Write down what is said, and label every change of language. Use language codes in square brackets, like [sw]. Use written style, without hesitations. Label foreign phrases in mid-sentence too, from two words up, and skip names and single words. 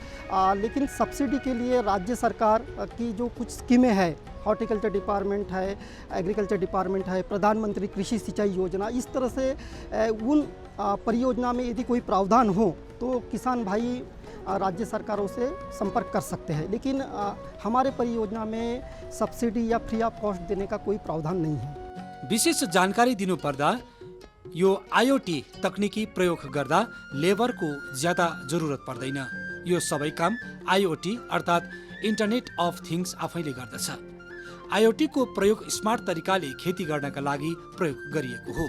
[hi] लेकिन सब्सिडी के लिए राज्य सरकार की जो कुछ स्कीमें हैं, [en] horticulture department [hi] है, [en] agriculture department [hi] है, प्रधानमंत्री कृषि सिंचाई योजना, इस तरह से उन परियोजना में यदि कोई प्रावधान हो तो किसान भाई राज्य सरकारों से संपर्क कर सकते हैं। लेकिन हमारे परियोजना में सब्सिडी या [en] free of cost [hi] देने का कोई प्रावधान नहीं है। [ne] विशेष जानकारी दिनुपर्दा यो आईओटी तकनिकी प्रयोग गर्दा लेबरको ज्यादा जरुरत पर्दैन। यो सबै काम आईओटी अर्थात् [en] Internet of Things [ne] आफैले गर्दछ। आईओटी को प्रयोग स्मार्ट तरिकाले खेती गर्नका लागि प्रयोग गरिएको हो।